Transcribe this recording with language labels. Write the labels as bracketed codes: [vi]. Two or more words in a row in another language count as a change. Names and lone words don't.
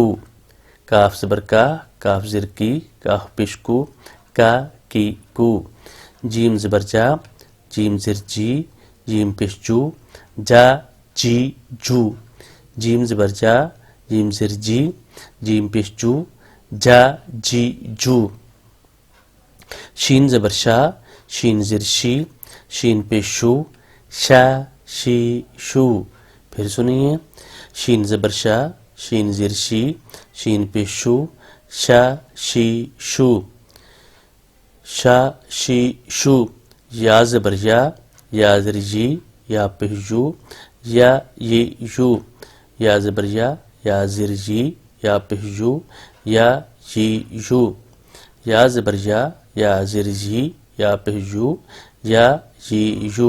[ur] کاف زبر کا، کاف زیر کی، کاف پیش کو، کا کی کو. جیم زبر جا، جیم زیر جی، جیم پیش جو، جا جی جو. جیم زبر جا، جیم زیر جی، جیم پیش جو، جا جی جو. شین زبر شا، شین زیر شی، شین پیش شو، شا شی شو. پھر سنیے، شین زبر شا، شین زیر شی، شین پیش شو، شا شی شو، شا شی شو. یا زبر یا، یا زیر جی، یا پیش جو، یا یہ یو. یا زبر یا زیر جی، یا پیش جو، یا جی یو. یا زبر یا زیر جی، یا پیش جو، یا جی یو.